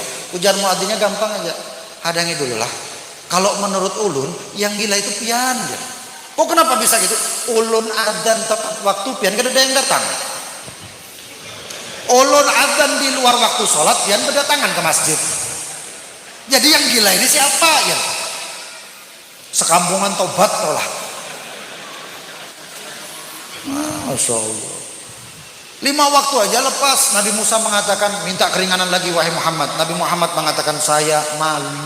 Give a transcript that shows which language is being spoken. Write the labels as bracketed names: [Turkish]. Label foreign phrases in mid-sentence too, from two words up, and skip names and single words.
[Banjar] Ujar muadzinnya gampang aja, hadangi dulu lah. Kalau menurut ulun yang gila itu pian ya. [Indonesian] Kok kenapa bisa gitu? [Banjar] Ulun adzan tepat waktu, pian kada ada yang datang. Ulun adzan di luar waktu sholat, pian berdatangan ke masjid. [Indonesian] Jadi yang gila ini siapa ya? [Banjar] Sekampungan tobat lah. [Arabic] ما شاء الله. [Indonesian] 5 waktu aja lepas. Nabi Musa mengatakan, minta keringanan lagi wahai Muhammad. Nabi Muhammad mengatakan, saya malu.